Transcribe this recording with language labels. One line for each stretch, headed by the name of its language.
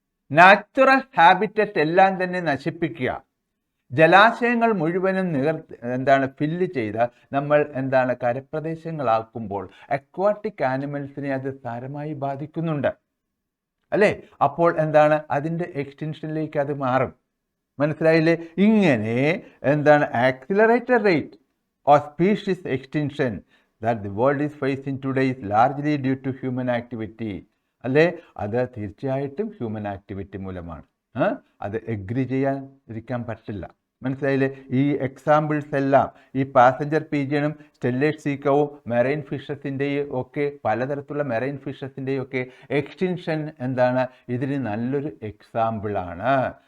Malayalam: Natural habitat എല്ലാം തന്നെ നശിപ്പിക്കുക, ജലാശയങ്ങൾ മുഴുവനും ഫില്ല് ചെയ്ത് നമ്മൾ കരപ്രദേശങ്ങളാക്കുമ്പോൾ അക്വാട്ടിക് ആനിമൽസിനെ അത് സാരമായി ബാധിക്കുന്നുണ്ട്, അല്ലേ? അപ്പോൾ അതിൻ്റെ എക്സ്റ്റൻഷനിലേക്ക് അത് മാറും. മനസ്സിലായില്ലേ?
English: ഇങ്ങനെ accelerated rate of species extinction that the world is facing today is largely due to human activity.
Malayalam: അല്ലേ? അത് തീർച്ചയായിട്ടും ഹ്യൂമൻ ആക്ടിവിറ്റി മൂലമാണ്. അത് എഗ്രി ചെയ്യാതിരിക്കാൻ പറ്റില്ല. മനസ്സിലായില്ലേ? ഈ എക്സാമ്പിൾസ് എല്ലാം, ഈ പാസഞ്ചർ പീജിയനും സ്റ്റെല്ലേഷ് സീ കൗവും മെറൈൻ ഫിഷസിൻ്റെയും ഒക്കെ, പലതരത്തിലുള്ള മെറൈൻ ഫിഷസിൻ്റെയും ഒക്കെ എക്സ്റ്റിൻഷൻ ഇതിന് നല്ലൊരു എക്സാമ്പിളാണ്.